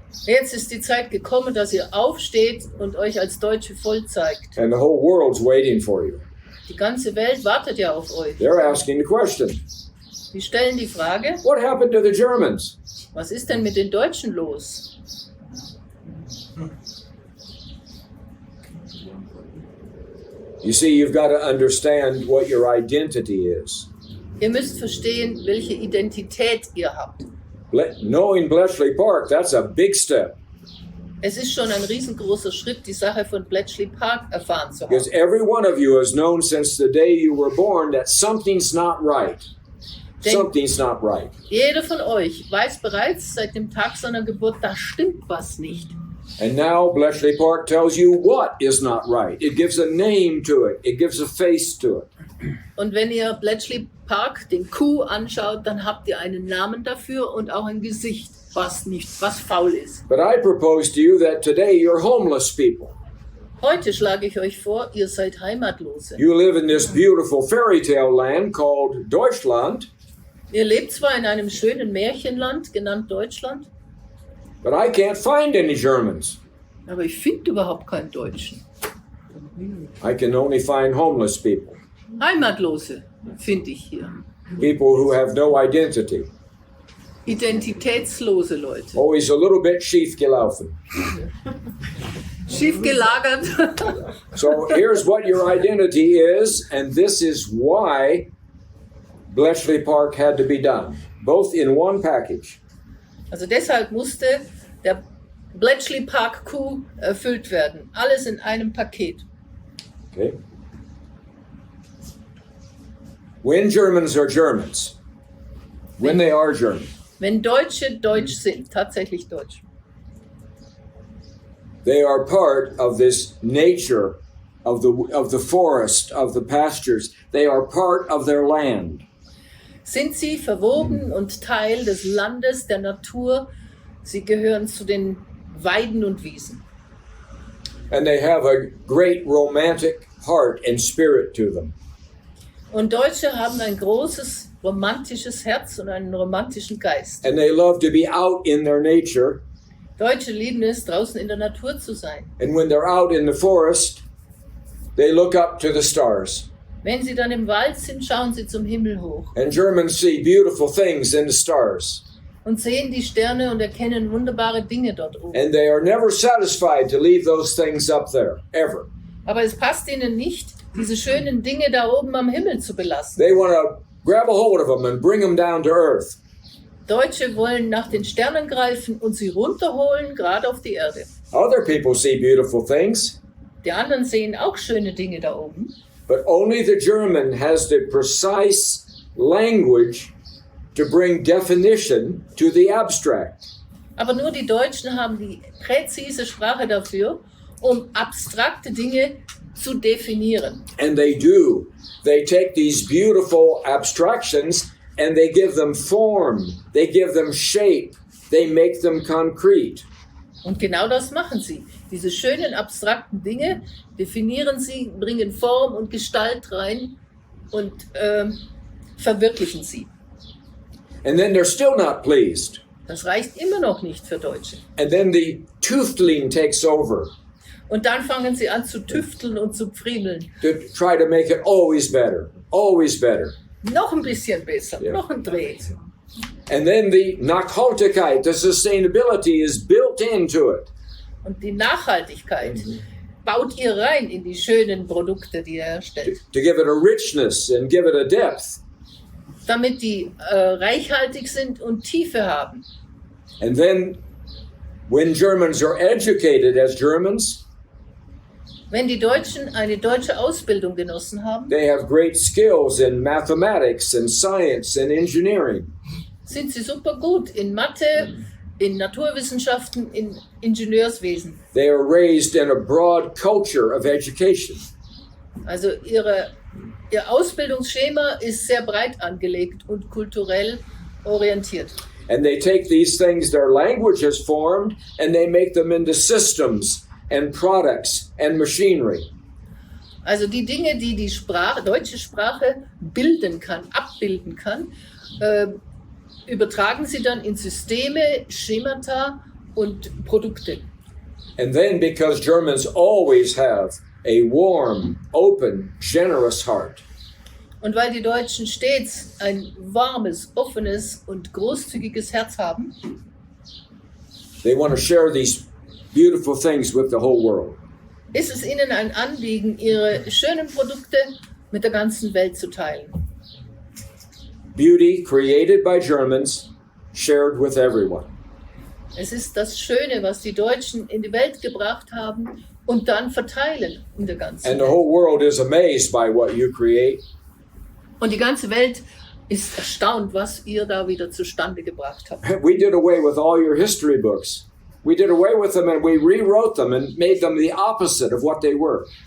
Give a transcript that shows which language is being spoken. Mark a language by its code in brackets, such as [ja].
[de] Jetzt ist die Zeit gekommen, dass ihr aufsteht und euch als Deutsche voll zeigt. [en] And the whole world's waiting for you. [de] Die ganze Welt wartet ja auf euch. [en] They're asking the question, [de] Die stellen die Frage, [en] what happened to the Germans? [de] was ist denn mit den Deutschen los? [en] You see, you've got to understand what your identity is. [de] Ihr müsst verstehen, welche Identität ihr habt. [en] Knowing Bletchley Park, that's a big step. [de] Es ist schon ein riesengroßer Schritt, die Sache von Bletchley Park erfahren zu [en] Because [de] haben. [en] every one of you has known since the day you were born that something's not right. Something's not right. [de] Jeder von euch weiß bereits seit dem Tag seiner Geburt, da stimmt was nicht. [en] And now Bletchley Park tells you what is not right. It gives a name to it. It gives a face to it. [de] Und wenn ihr Bletchley Park, den Kuh, anschaut, dann habt ihr einen Namen dafür und auch ein Gesicht, was faul ist. [en] But I propose to you that today you're homeless people. [de] Heute schlage ich euch vor, ihr seid Heimatlose. [en] You live in this beautiful fairy tale land called Deutschland, [de] Ihr lebt zwar in einem schönen Märchenland, genannt Deutschland, [en] but I can't find any Germans. [de] aber ich finde überhaupt keinen Deutschen. [en] I can only find homeless people. [de] Heimatlose finde ich hier. [en] People who have no identity. [de] Identitätslose Leute. [en] Always a little bit [de] schief gelaufen. Schief gelagert. [en] So here's what your identity is, and this is why Bletchley Park had to be done, both in one package. [de] Also deshalb musste der Bletchley Park Coup erfüllt werden. Alles in einem Paket. [en] Okay? When Germans are Germans, when they are German, [de] Wenn Deutsche Deutsch sind, tatsächlich Deutsch, [en] they are part of this nature of the forest, of the pastures. They are part of their land. [de] sind sie verwoben und Teil des Landes, der Natur. Sie gehören zu den Weiden und Wiesen. [en] And they have a great romantic heart and spirit to them. [de] Und Deutsche haben ein großes romantisches Herz und einen romantischen Geist. [en] And they love to be out in their nature. [de] Deutsche lieben es, draußen in der Natur zu sein. [en] And when they're out in the forest, they look up to the stars. [de] Wenn sie dann im Wald sind, schauen sie zum Himmel hoch [en] And Germans see beautiful things in the stars. [de] und sehen die Sterne und erkennen wunderbare Dinge dort oben. [en] And they are never satisfied to leave those things up there, ever. [de] Aber es passt ihnen nicht, diese schönen Dinge da oben am Himmel zu belassen. [en] They want to grab a hold of them and bring them down to earth. [de] Deutsche wollen nach den Sternen greifen und sie runterholen, gerade auf die Erde. [en] Other people see beautiful things, [de] Die anderen sehen auch schöne Dinge da oben. [en] but only the German has the precise language to bring definition to the abstract. [de] Aber nur die Deutschen haben die präzise Sprache dafür, um abstrakte Dinge zu definieren. [en] And they do. They take these beautiful abstractions and they give them form. They give them shape. they make them concrete. [de] Und genau das machen sie. Diese schönen abstrakten Dinge definieren sie, bringen Form und Gestalt rein und verwirklichen sie. [en] And then they're still not pleased. [de] Das reicht immer noch nicht für Deutsche. [en] And then the tüftling takes over [de] Und dann fangen sie an zu tüfteln und zu friemeln. [en] to try to make it always better, always better. [de] Noch ein bisschen besser, Ja. noch ein Dreh. [en] And then the Nachhaltigkeit, the sustainability is built into it. [de] Und die Nachhaltigkeit baut ihr rein in die schönen Produkte, die er herstellt. [en] To give it a richness and give it a depth. [de] Damit die reichhaltig sind und Tiefe haben. [en] And then when Germans are educated as Germans, [de] Wenn die Deutschen eine deutsche Ausbildung genossen haben, [en] they have great skills in mathematics and science and engineering. [de] sind sie super gut in Mathe, in Naturwissenschaften, in Ingenieurswesen. [en] They are raised in a broad culture of education. [de] Also ihr Ausbildungsschema ist sehr breit angelegt und kulturell orientiert. [en] And they take these things their language has formed and they make them into systems and products and machinery. [de] Also die Dinge, die die deutsche Sprache bilden kann, abbilden kann, übertragen sie dann in Systeme, Schemata und Produkte. [en] And then because Germans always have a warm, open, generous heart, [de] Und weil die Deutschen stets ein warmes, offenes und großzügiges Herz haben, [en] they want to share these beautiful things with the whole world. [de] ist es ihnen ein Anliegen, ihre schönen Produkte mit der ganzen Welt zu teilen. [en] Beauty created by Germans, shared with everyone. [de] Es ist das Schöne, was die Deutschen in die Welt gebracht haben und dann verteilen in der ganzen [en] And the [de] Welt. [en] whole world is amazed by what you create. [de] Und die ganze Welt ist erstaunt, was ihr da wieder zustande gebracht habt. [en] We did away with all your history books. We did away with them and we rewrote them and made them the opposite of what they were.